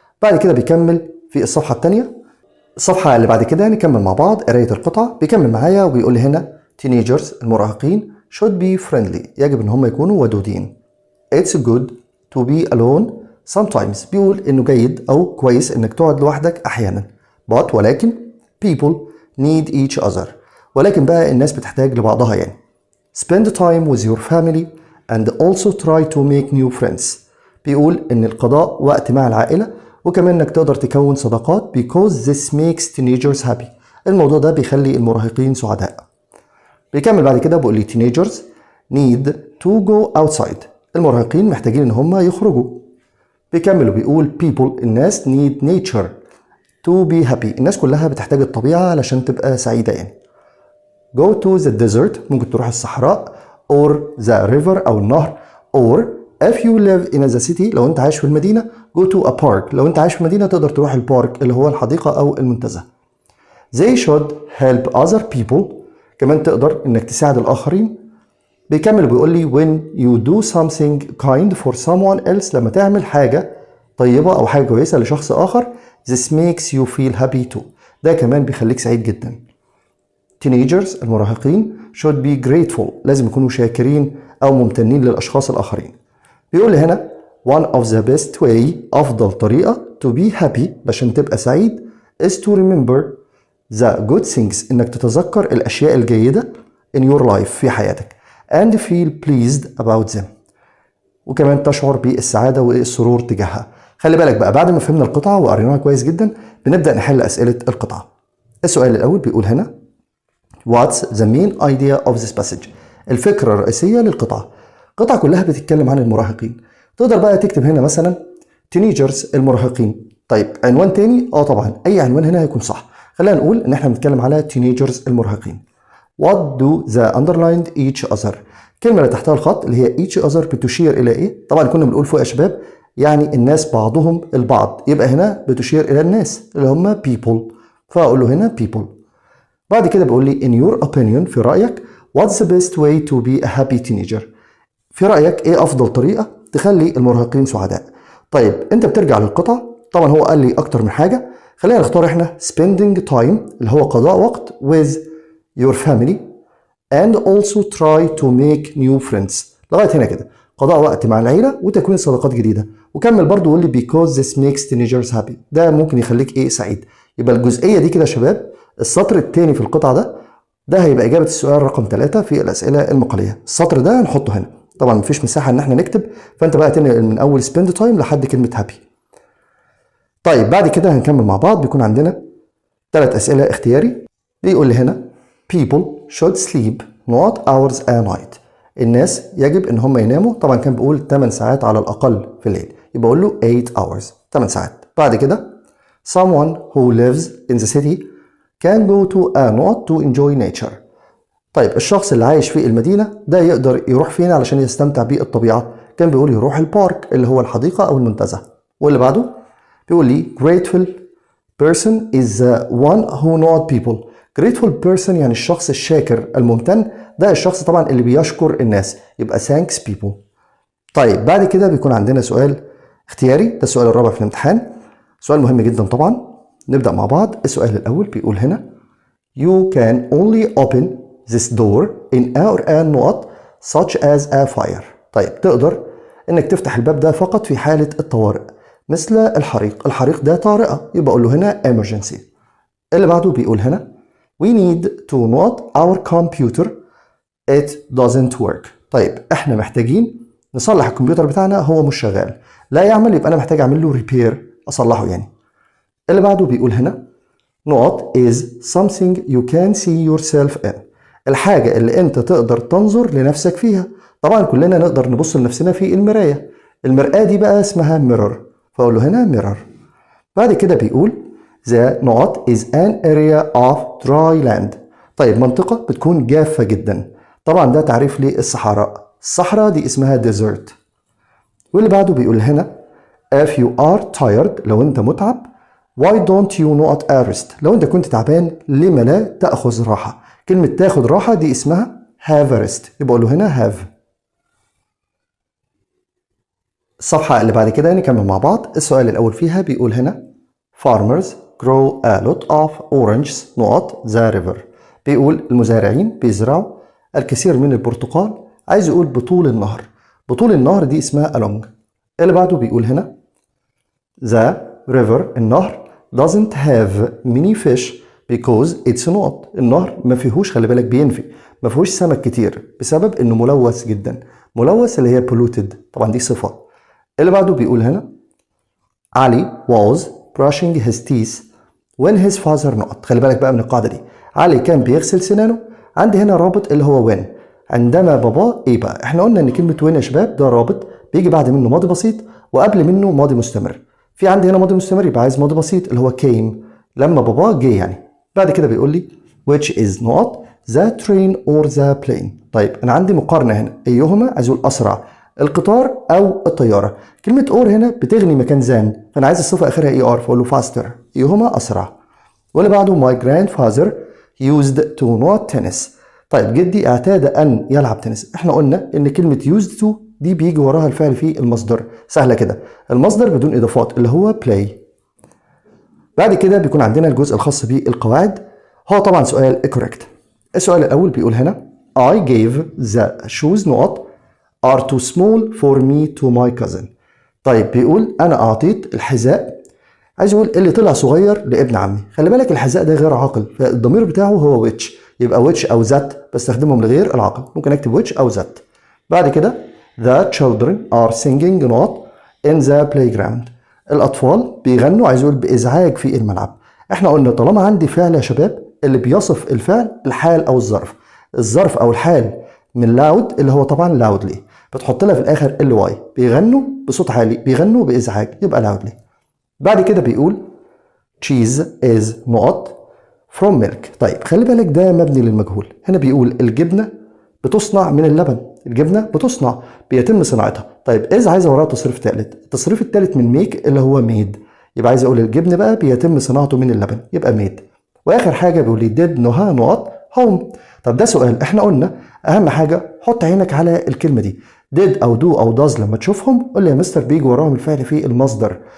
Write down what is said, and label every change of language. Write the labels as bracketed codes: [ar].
[ar] بعد كده بيكمل في الصفحه الثانيه، الصفحه اللي بعد كده نكمل مع بعض قرايه القطعه. بيكمل معايا وبيقول لي هنا [en] teenagers [ar] المراهقين [en] should be friendly، [ar] يجب ان هم يكونوا ودودين. [en] it's good to be alone sometimes. [ar] بيقول إنه جيد أو كويس إنك تقعد لوحدك أحيانا. [en] but [ar] ولكن [en] people need each other. [ar] ولكن بقى الناس بتحتاج لبعضها يعني. [en] spend time with your family and also try to make new friends. [ar] بيقول إن القضاء وقت مع العائلة وكمان إنك تقدر تكون صداقات [en] because this makes teenagers happy. [ar] الموضوع ده بيخلي المراهقين سعداء. بيكمل بعد كده بيقول لي [en] teenagers need to go outside. [ar] المراهقين محتاجين إن هم يخرجوا. بيكمل وبيقول [en] people [ar] الناس [en] need nature to be happy. [ar] الناس كلها بتحتاج الطبيعة علشان تبقى سعيدة يعني. [en] go to the desert [ar] ممكن تروح الصحراء [en] or the river [ar] أو النهر [en] or if you live in the city [ar] لو أنت عايش في المدينة [en] go to a park. [ar] لو أنت عايش في المدينة تقدر تروح البارك اللي هو الحديقة أو المنتزه. [en] they should help other people. [ar] كمان تقدر إنك تساعد الآخرين. بيكمل وبيقول لي [en] when you do something kind for someone else [ar] لما تعمل حاجة طيبة أو حاجة كويسة لشخص آخر [en] this makes you feel happy too. [ar] ده كمان بيخليك سعيد جدا. [en] teenagers [ar] المراهقين [en] should be grateful. [ar] لازم يكونوا شاكرين أو ممتنين للأشخاص الآخرين. بيقول لي هنا [en] one of the best way [ar] أفضل طريقة [en] to be happy [ar] عشان تبقى سعيد [en] is to remember the good things [ar] إنك تتذكر الأشياء الجيدة [en] in your life [ar] في حياتك [en] and feel pleased about them. [ar] وكمان تشعر بالسعادة والسرور تجاهها. خلي بالك بقى بعد ما فهمنا القطعة وقريناها كويس جدا بنبدأ نحل أسئلة القطعة. السؤال الأول بيقول هنا [en] What's the main idea of this passage؟ [ar] الفكرة الرئيسية للقطعة. القطعة كلها بتتكلم عن المراهقين. تقدر بقى تكتب هنا مثلا [en] teenagers [ar] المراهقين. طيب عنوان تاني طبعا أي عنوان هنا هيكون صح. خلينا نقول إن احنا بنتكلم على [en] teenagers [ar] المراهقين. [en] What do the underlined each other؟ [ar] الكلمة اللي تحتها الخط اللي هي each other بتشير إلى إيه؟ طبعا كنا بنقول فوق يا شباب يعني الناس بعضهم البعض. يبقى هنا بتشير إلى الناس اللي هم people. فأقول له هنا people. بعد كده بيقول لي [en] in your opinion [ar] في رأيك [en] what's the best way to be a happy teenager؟ [ar] في رأيك ايه افضل طريقة تخلي المراهقين سعداء؟ طيب انت بترجع للقطعة. طبعا هو قال لي اكتر من حاجة. خلينا نختار احنا [en] spending time [ar] اللي هو قضاء وقت [en] with your family and also try to make new friends. [ar] لغاية هنا كده قضاء وقت مع العيلة وتكوين صداقات جديدة. وكمل برضو يقول لي [en] because this makes teenagers happy. [ar] ده ممكن يخليك ايه سعيد. يبقى الجزئية دي كده يا شباب السطر الثاني في القطعة ده هيبقى إجابة السؤال رقم 3 في الأسئلة المقالية. السطر ده هنحطه هنا. طبعا مفيش مساحة إن احنا نكتب فأنت بقى تنقل من أول [en] spend time [ar] لحد كلمة happy. طيب بعد كده هنكمل مع بعض. بيكون عندنا 3 أسئلة اختياري. [en] بيقول لي هنا people should sleep not hours a night. [ar] الناس يجب إن هم يناموا. طبعا كان بيقول 8 ساعات على الأقل في الليل. يبقى أقول له [en] 8 hours [ar] 8 ساعات. بعد كده [en] someone who lives in the city can go to a not to enjoy nature. [ar] طيب الشخص اللي عايش في المدينة ده يقدر يروح فين علشان يستمتع بالطبيعة؟ كان بيقول يروح البارك اللي هو الحديقة أو المنتزه. واللي بعده بيقول لي [en] grateful person is the one who not people. grateful person [ar] يعني الشخص الشاكر الممتن. ده الشخص طبعا اللي بيشكر الناس. يبقى [en] thanks people. [ar] طيب بعد كده بيكون عندنا سؤال اختياري. ده السؤال الرابع في الامتحان. سؤال مهم جدا طبعا. نبدأ مع بعض. السؤال الأول بيقول هنا [en] You can only open this door in our not such as a fire. [ar] طيب تقدر إنك تفتح الباب ده فقط في حالة الطوارئ مثل الحريق. الحريق ده طارئة. يبقى أقول له هنا emergency. اللي بعده بيقول هنا [en] We need to not our computer it doesn't work. [ar] طيب إحنا محتاجين نصلح الكمبيوتر بتاعنا هو مش شغال. لا يعمل. يبقى أنا محتاج أعمل له repair أصلحه يعني. اللي بعده بيقول هنا [en] not is something you can see yourself in. [ar] الحاجة اللي انت تقدر تنظر لنفسك فيها. طبعا كلنا نقدر نبص لنفسنا في المراية. المرآة دي بقى اسمها mirror. فأقول له هنا mirror. بعد كده بيقول [en] the not is an area of dry land. [ar] طيب منطقة بتكون جافة جدا. طبعا ده تعريف للصحراء. الصحراء دي اسمها desert. واللي بعده بيقول هنا [en] if you are tired [ar] لو انت متعب [en] Why don't you not rest؟ [ar] لو انت كنت تعبان لما لا تأخذ راحة؟ كلمة تاخد راحة دي اسمها [en] have a rest. [ar] يبقى أقول له هنا have. الصفحة اللي بعد كده نكمل مع بعض. السؤال الأول فيها بيقول هنا [en] Farmers grow a lot of oranges not the river. [ar] بيقول المزارعين بيزرعوا الكثير من البرتقال. عايز يقول بطول النهر. بطول النهر دي اسمها along. اللي بعده بيقول هنا [en] the river [ar] النهر [en] doesn't have many fish because it's not. [ar] النهر ما فيهوش، خلي بالك بينفي، ما فيهوش سمك كتير بسبب انه ملوث جدا. ملوث اللي هي polluted، طبعا دي صفة. اللي بعده بيقول هنا [en] علي was brushing his teeth when his father not. [ar] خلي بالك بقى من القاعدة دي، علي كان بيغسل سنانه. عندي هنا رابط اللي هو when، عندما بابا ايه بقى. احنا قلنا ان كلمة when يا شباب ده رابط بيجي بعد منه ماضي بسيط وقبل منه ماضي مستمر. في عندي هنا ماضي مستمر يبقى عايز ماضي بسيط اللي هو came، لما بابا جه يعني. بعد كده بيقول لي [en] which is not the train or the plane. [ar] طيب انا عندي مقارنة هنا، ايهما عايز اقول اسرع، القطار او الطيارة. كلمة or هنا بتغني مكان than، فانا عايز الصفة اخرها er فاقول له faster، ايهما اسرع. واللي بعده [en] my grandfather used to not tennis. [ar] طيب جدي اعتاد ان يلعب تنس. احنا قلنا ان كلمة used to دي بيجي وراها الفعل في المصدر، سهلة كده، المصدر بدون اضافات اللي هو play. بعد كده بيكون عندنا الجزء الخاص بالقواعد، هو طبعا سؤال correct. السؤال الاول بيقول هنا [en] I gave the shoes not are too small for me to my cousin. [ar] طيب بيقول انا اعطيت الحذاء، عايز اقول اللي طلع صغير لابن عمي. خلي بالك الحذاء ده غير عاقل، فالضمير بتاعه هو which، يبقى which او that بستخدمهم لغير العاقل، ممكن اكتب which او that. بعد كده [en] the children are singing not in the playground. [ar] الاطفال بيغنوا، عايز اقول بازعاج في الملعب. احنا قلنا طالما عندي فعل يا شباب اللي بيصف الفعل الحال او الظرف، الظرف او الحال من loud اللي هو طبعا loudly بتحط لها في الاخر ال واي، بيغنوا بصوت عالي، بيغنوا بازعاج، يبقى loudly. بعد كده بيقول [en] cheese is not from milk. [ar] طيب خلي بالك ده مبني للمجهول، هنا بيقول الجبنة بتصنع من اللبن، الجبنة بتصنع بيتم صناعتها. طيب إذا عايز وراها تصريف ثالث، التصريف الثالث من ميك اللي هو ميد، يبقى عايز أقول الجبن بقى بيتم صناعته من اللبن، يبقى ميد. وآخر حاجة بيقول لي did نهى نقط home. طب ده سؤال، احنا قلنا أهم حاجة حط عينك على الكلمة دي، did أو do أو does لما تشوفهم قول لي يا مستر بيجي وراهم الفعل في المصدر.